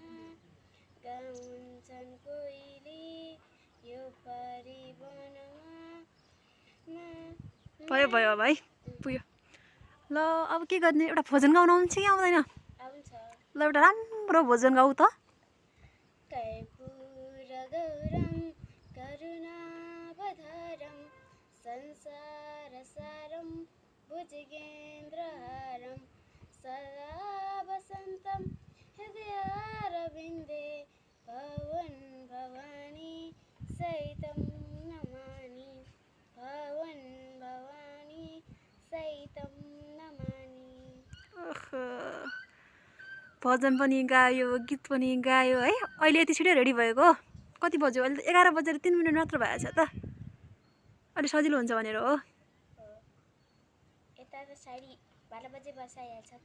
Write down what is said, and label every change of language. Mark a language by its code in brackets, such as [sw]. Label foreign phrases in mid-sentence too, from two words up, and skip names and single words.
[ne] गाउँछन् कोइली यो पारी वनमा। भयो भाइ, पुग्यो। ल अब के गर्ने? एउटा भोजन गाउन आउँछ कि आउँदैन? आउँछ। ल एउटा राम्रो भोजन गाऊ त। [sa] कर्पूर गौरम करुणावतारम संसार सारम भुजगेन्द्रहारम सदा वसन्तं हृदयारविन्दे भवन भवानी सहितं नमामि। भवन भवानी सहितं नमामि। [ne] भजन पनि गायो, गीत पनि गायो है। अहिले यति छिटो रेडी भएको? कति बज्यो? अहिले त 11 बजेर 3 मिनट मात्र भएछ त। अलि सजिलो हुन्छ भनेर हो? यता त 12:30 बजे बस आइहाल्छ त।